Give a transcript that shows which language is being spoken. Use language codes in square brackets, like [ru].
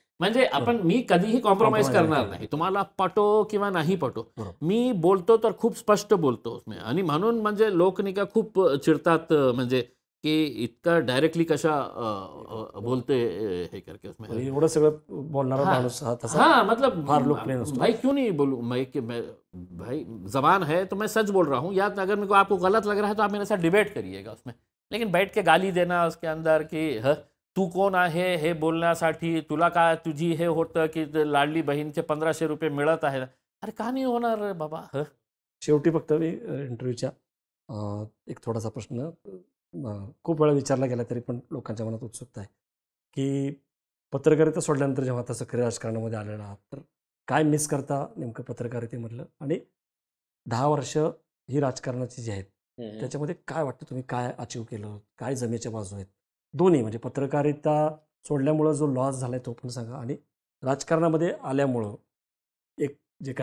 [mr] म्हणजे मी कधीही कॉम्प्रोमाइज करणार नाही, तुम्हाला पटो किंवा नाही पटो. मी बोलतो तर खूप स्पष्ट बोलतो आणि म्हणून म्हणजे लोक नाही का खूप चिडतात, म्हणजे की इतका डायरेक्टली कशा बोलते हे [hi] करके उसमें [mr] एवढं सगळं बोलणारा माणूस [hi] मतलब [mr] फार लोकप्रिय नसतो. [hi] भाई क्यों नहीं बोलूं मैं भाई जबान है तो मैं सच बोल रहा हूँ, या अगर मेरे को आपको गलत लग रहा है तो आप मेरे साथ डिबेट करिएगा उसमें. लेकिन बैठ के गाली देना उसके अंदर की [mr] तू कोण आहे हे बोलण्यासाठी, तुला काय तुझी हे होतं की लाडली बहीणचे 1500 रुपये मिळत आहे. अरे का नाही होणार बाबा. शेवटी फक्त मी इंटरव्ह्यूच्या एक थोडासा प्रश्न खूप वेळा विचारला गेला तरी पण लोकांच्या मनात उत्सुकता आहे की पत्रकारिता सोडल्यानंतर जेव्हा आता सक्रिय राजकारणामध्ये आलेला आहात तर काय मिस करता नेमकं पत्रकारितेमधलं, आणि 10 वर्ष ही राजकारणाची जी आहेत त्याच्यामध्ये काय वाटतं तुम्ही काय अचीव केलं, काय जमेच्या बाजू आहेत दोन्ही, म्हणजे पत्रकारिता सोडल्यामुळं जो लॉस झालाय तो पण सांगा आणि राजकारणामध्ये आल्यामुळं एक जे